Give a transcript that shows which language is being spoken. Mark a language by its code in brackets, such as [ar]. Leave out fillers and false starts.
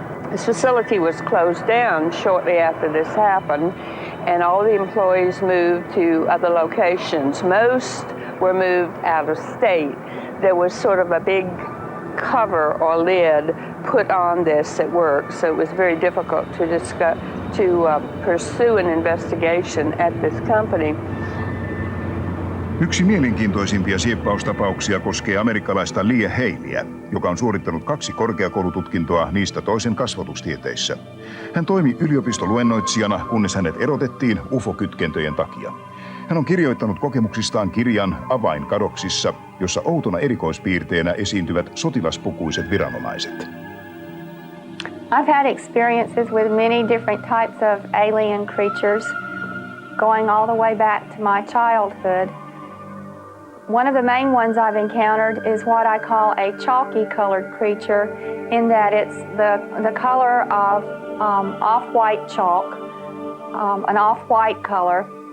[en] This facility was closed down shortly after this happened, and all the employees moved to other locations. Most were moved out of state. There was sort of a big cover or lid put on this at work, so it was very difficult to pursue an investigation at this company. [fi] Yksi mielenkiintoisimpia sieppaustapauksia koskee amerikkalaista Lee Haleyä, joka on suorittanut 2 korkeakoulututkintoa, niistä toisen kasvatustieteissä. Hän toimi yliopistoluennoitsijana, kunnes hänet erotettiin UFO-kytkentöjen takia. Hän on kirjoittanut kokemuksistaan kirjan Avainkadoksissa, jossa outona erikoispiirteenä esiintyvät sotilaspukuiset viranomaiset. [en] I've had experiences with many different types of alien creatures, going all the way back to my childhood. One of the main ones I've encountered is what I call a chalky colored creature, in that it's the color of off-white chalk, an off-white color.